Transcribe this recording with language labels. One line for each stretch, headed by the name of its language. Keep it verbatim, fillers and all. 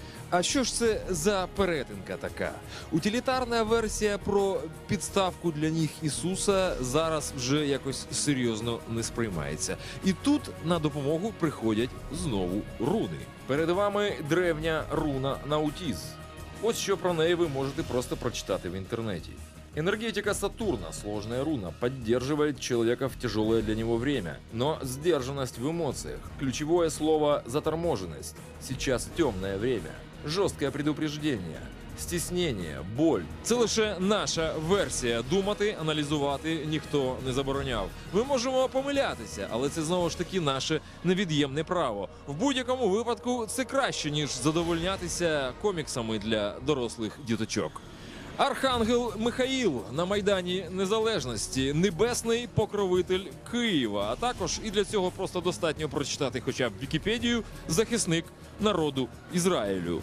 Ukrainian: А що ж це за перетинка така? Утилітарна версія про підставку для ніг Ісуса зараз вже якось серйозно не сприймається. І тут на допомогу приходять знову руни. Перед вами древня руна Наутіз. Ось що про неї ви можете просто прочитати в інтернеті.
Russian: Энергетика Сатурна, сложная руна, поддерживает человека в тяжелое для него время, но сдержанность в эмоциях. Ключевое слово «заторможенность». Сейчас темное время, жесткое предупреждение, стеснение, боль.
Ukrainian: Це лише наша версія. Думати, аналізувати ніхто не забороняв. Ми можемо помилятися, але це знову ж таки наше невід'ємне право. В будь-якому випадку це краще, ніж задовольнятися коміксами для дорослих діточок. Архангел Михаїл на Майдані Незалежності – небесний покровитель Києва, а також, і для цього просто достатньо прочитати хоча б Вікіпедію, захисник народу Ізраїлю.